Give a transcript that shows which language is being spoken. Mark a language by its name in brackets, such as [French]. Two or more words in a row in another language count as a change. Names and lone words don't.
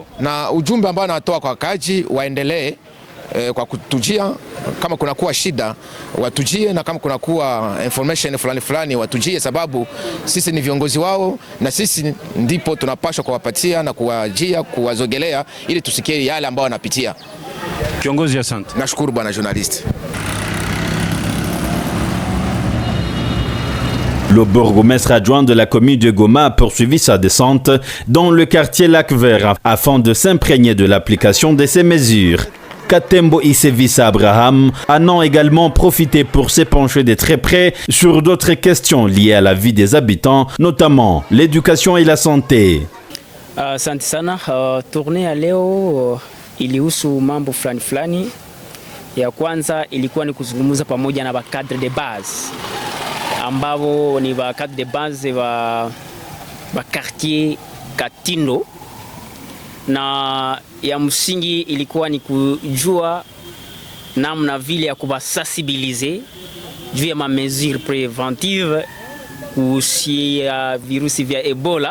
[Swahili] Na ujumbe ambao natoa kwa wakaji, waendelee kwa kutujia kama kunakuwa shida watujie, na kama kunakuwa information fulani fulani watujie, sababu sisi ni viongozi wao na sisi ndipo tunapaswa kuwapatia na kuwajia kuwazogelea ili tusikie yale ambao wanapitia. Kiongozi, asante. Nashukuru bwana journaliste. [French] Le bourgmestre adjoint de la commune de Goma a poursuivi sa descente dans le quartier Lac Vert afin de s'imprégner de l'application de ces mesures. Katembo Isevisa Abraham en ont également profité pour s'épancher de très près sur d'autres questions liées à la vie des habitants, notamment l'éducation et la santé. [Swahili] Asante sana. Tournée ya leo ilihusu mambo fulani fulani. Ya kwanza ilikuwa ni kuzungumza pamoja na [French] cadre de base [Swahili] ambao ni [French] cadre de base [Swahili] wa quartier Katindo, na ya msingi ilikuwa ni kujua namna vile ya kubasensibiliser juu ya ma [French] mesure preventive [Swahili] kuhusu virusi vya Ebola.